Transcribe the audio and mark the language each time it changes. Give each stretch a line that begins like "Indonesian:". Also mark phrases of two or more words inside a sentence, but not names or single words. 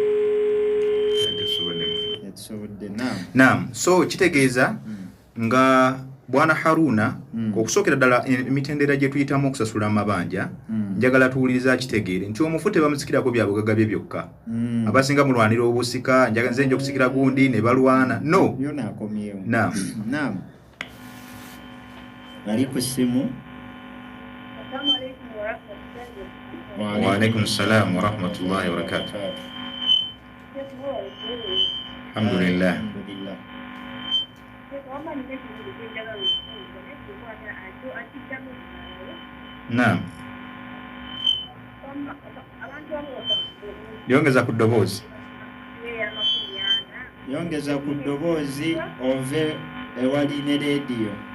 Ganda: Naam, so kitegeeza nga Bwana Haruna okusookera ddala emitendera gye tuyitamu okusasula amabanja njagala tuwuliriza kitegeere nti omufu tebamusikirako byabugagga bye byokka abasinga mulwanira obusika nze nja okusikira gundi ne balwana no. Naam. Bali ku ssimu.
Arabic: وعليكم السلام ورحمة الله وبركاته.
Ganda: Alhamdulillah. Naam. Yongeza ku ddoboozi. Yongeza ku ddoboozi ove ewali ne leediyo.